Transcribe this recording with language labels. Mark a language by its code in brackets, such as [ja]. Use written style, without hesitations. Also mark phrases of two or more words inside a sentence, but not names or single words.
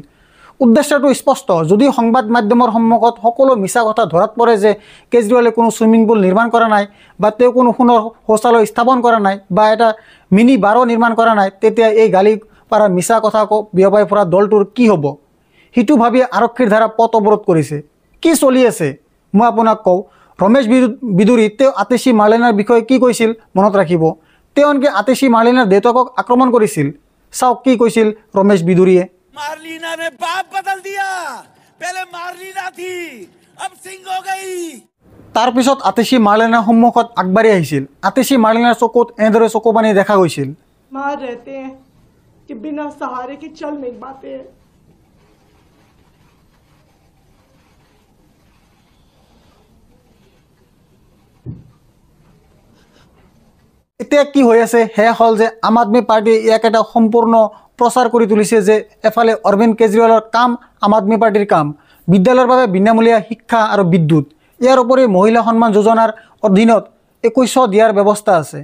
[as] উদ্দেশ্যটো স্পষ্ট, যদি সংবাদ মাধ্যমৰ সন্মুখত সকলো মিছা কথা ধৰাত পৰে যে কেজৰিৱালে কোনো [en] swimming pool [as] নিৰ্মাণ কৰা নাই, বা তেওঁ কোনো সোণৰ শৌচালয় স্থাপন কৰা নাই, বা এটা মিনি বাৰো নিৰ্মাণ কৰা নাই, তেতিয়া এই গালি পাৰা মিছা কথা বিয়পাই ফুৰা দলটোৰ কি হ'ব? সেইটো ভাবি আৰক্ষীৰ দ্বাৰা পথ অৱৰোধ কৰিছে। কি চলি আছে মই আপোনাক কওঁ। ৰমেশ বিদুৰী তেওঁ আতিশী মাৰ্লেনাৰ বিষয়ে কি কৈছিল মনত ৰাখিব। তেওঁ আনকি আতিশী মাৰ্লেনাৰ দেউতাকক আক্ৰমণ কৰিছিল। চাওক কি কৈছিল ৰমেশ বিদুৰীয়ে। [hi] मार्लिना ने बाप बदल दिया, पहले मार्लिना थी, अब सिंह हो गई। [as] তাৰ পিছত আতিশী মাৰ্লেনাৰ সন্মুখত আগবাঢ়ি আহিছিল। আতিশী মাৰ্লেনাৰ চকুত এনেদৰে চকু পানী দেখা গৈছিল। [hi] मार रहते हैं कि बिना सहारे के चल नहीं पाते हैं। [as] এতিয়া কি হৈ আছে সেয়া হ'ল যে আম আদমি পাৰ্টিয়ে ইয়াক এটা সম্পূৰ্ণ প্ৰচাৰ কৰি তুলিছে যে এফালে অৰবিন্দ কেজৰিৱালৰ কাম, আম আদমি পাৰ্টিৰ কাম, বিদ্যালয়ৰ বাবে বিনামূলীয়া শিক্ষা আৰু বিদ্যুৎ, ইয়াৰ উপৰি মহিলা সন্মান যোজনাৰ অধীনত 2100 দিয়াৰ ব্যৱস্থা আছে।